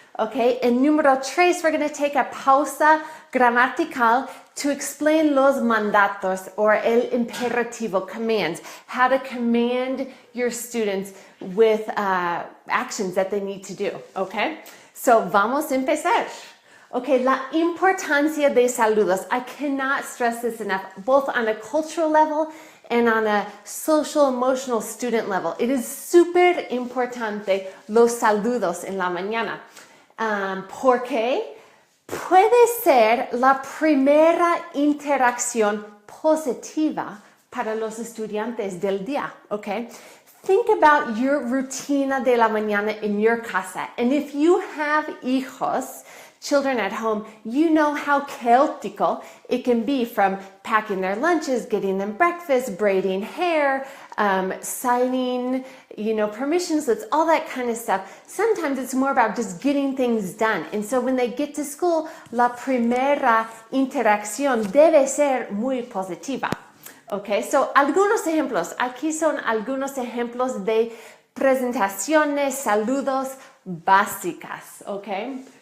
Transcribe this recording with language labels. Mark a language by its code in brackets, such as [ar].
[en] Okay, and número tres, we're going to take a pausa gramatical to explain [es] los mandatos [en] or el imperativo, commands, how to command your students with actions that they need to do. Okay, so [es] vamos a empezar. Okay, la importancia de saludos. [en] I cannot stress this enough, both on a cultural level and on a social, emotional student level. It is super [es] importante los saludos en la mañana. Porque puede ser la primera interacción positiva para los estudiantes del día, okay? [en] Think about your [es] rutina de la mañana [en] in your casa. And if you have hijos, children at home, you know how chaotical it can be, from packing their lunches, getting them breakfast, braiding hair, signing, permission slips, all that kind of stuff. Sometimes it's more about just getting things done. And so when they get to school, [es] la primera interacción debe ser muy positiva. [en] Okay, so [es] algunos ejemplos. Aquí son algunos ejemplos de presentaciones, saludos básicas. Okay.